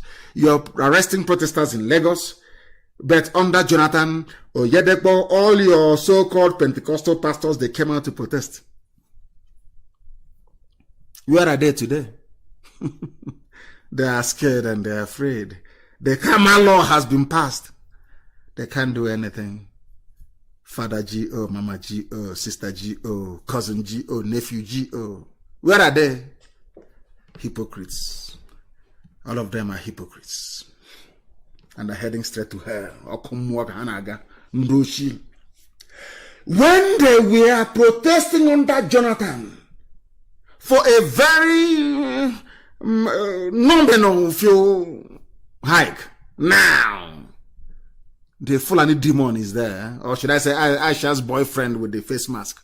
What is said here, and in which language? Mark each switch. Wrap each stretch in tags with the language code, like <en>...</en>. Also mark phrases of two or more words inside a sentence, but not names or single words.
<en>You're arresting protesters in Lagos, but under Jonathan Oyedepo, all your so-called Pentecostal pastors, they came out to protest. Where are they today? They are scared and they are afraid. The Kama law has been passed. They can't do anything. Father G.O., Mama G.O., Sister G.O., Cousin G.O., Nephew G.O. Where are they? Hypocrites. All of them are hypocrites. And they're heading straight to hell. When they were protesting under Jonathan for a very nominal fuel hike, now the Fulani demon is there, or should I say Aisha's boyfriend with the face mask.</en>